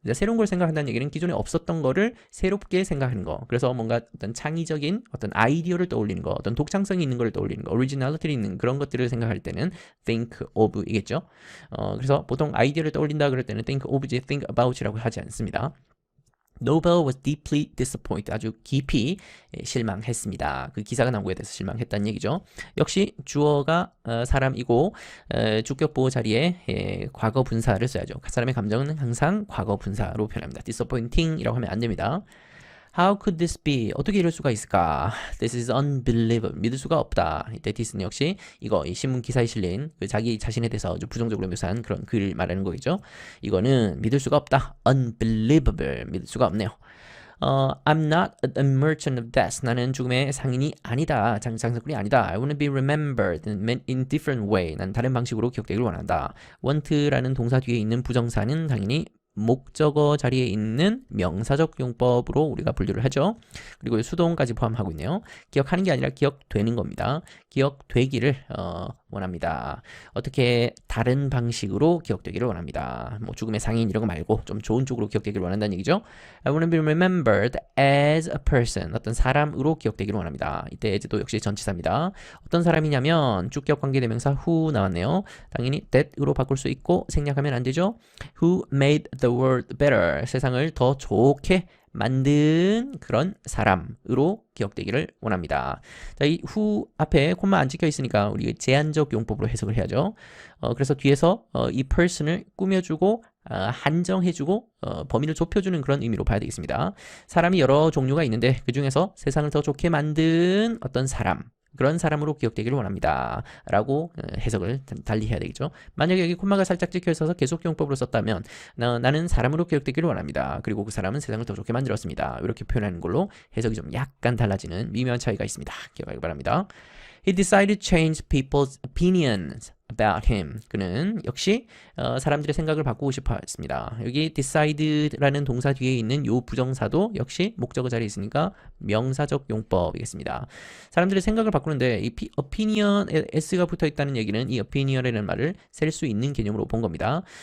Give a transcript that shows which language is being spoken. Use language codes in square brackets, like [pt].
[ko] 새로운 걸 생각한다는 얘기는 기존에 없었던 거를 새롭게 생각하는 거. 그래서 뭔가 어떤 창의적인 어떤 아이디어를 떠올리는 거, 어떤 독창성이 있는 걸 떠올리는 거, 오리지널리티 있는 그런 것들을 생각할 때는 think of이겠죠. 그래서 보통 아이디어를 떠올린다 그럴 때는 think of지 think about이라고 하지 않습니다. [en] Nobel was deeply disappointed. [ko] 아주 깊이 실망했습니다. 그 기사가 나온 거에 대해서 실망했다는 얘기죠. 역시 주어가 사람이고 주격보호 자리에 과거 분사를 써야죠. 그 사람의 감정은 항상 과거 분사로 표현합니다. disappointing이라고 하면 안 됩니다. [en] How could this be? [ko] 어떻게 이럴 수가 있을까? This is unbelievable. 믿을 수가 없다. 이때 this는 역시 이거 이 신문 기사에 실린 그 자기 자신에 대해서 아주 부정적으로 묘사한 그런 글을 말하는 거겠죠. 이거는 믿을 수가 없다. Unbelievable. 믿을 수가 없네요. [en] I'm not a merchant of death. [ko] 나는 죽음의 상인이 아니다. 장사꾼이 아니다. [en] I want to be remembered in different way. [ko] 난 다른 방식으로 기억되기를 원한다. want라는 동사 뒤에 있는 부정사는 당연히 목적어 자리에 있는 명사적 용법으로 우리가 분류를 하죠. 그리고 수동까지 포함하고 있네요. 기억하는 게 아니라 기억되는 겁니다. 기억되기를 원합니다. 어떻게 다른 방식으로 기억되기를 원합니다. 뭐 죽음의 상인 이런 거 말고 좀 좋은 쪽으로 기억되기를 원한다는 얘기죠. [en] I want to be remembered as a person. [ko] 어떤 사람으로 기억되기를 원합니다. 이때 as도 역시 전치사입니다. 어떤 사람이냐면 주격 관계대명사 who 나왔네요. 당연히 that으로 바꿀 수 있고 생략하면 안 되죠. [en] Who made the world better. [ko] 세상을 더 좋게 만든 그런 사람으로 기억되기를 원합니다. 자, 이 who 앞에 콤마 안 찍혀 있으니까 우리 제한적 용법으로 해석을 해야죠. 그래서 뒤에서 이 person을 꾸며주고 한정해주고 범위를 좁혀주는 그런 의미로 봐야 되겠습니다. 사람이 여러 종류가 있는데 그 중에서 세상을 더 좋게 만든 어떤 사람, 그런 사람으로 기억되기를 원합니다. 라고 해석을 달리 해야 되겠죠. 만약에 여기 콤마가 살짝 찍혀 있어서 계속용법으로 썼다면 나는 사람으로 기억되기를 원합니다. 그리고 그 사람은 세상을 더 좋게 만들었습니다. 이렇게 표현하는 걸로 해석이 좀 약간 달라지는 미묘한 차이가 있습니다. 기억하기 바랍니다. [en] He decided to change people's opinions about him. [ko] 그는 역시 사람들의 생각을 바꾸고 싶어 했습니다. 여기 decide라는 동사 뒤에 있는 요 부정사도 역시 목적어 자리에 있으니까 명사적 용법이겠습니다. 사람들의 생각을 바꾸는데 이 opinion에 s가 붙어 있다는 얘기는 이 opinion이라는 말을 셀 수 있는 개념으로 본 겁니다.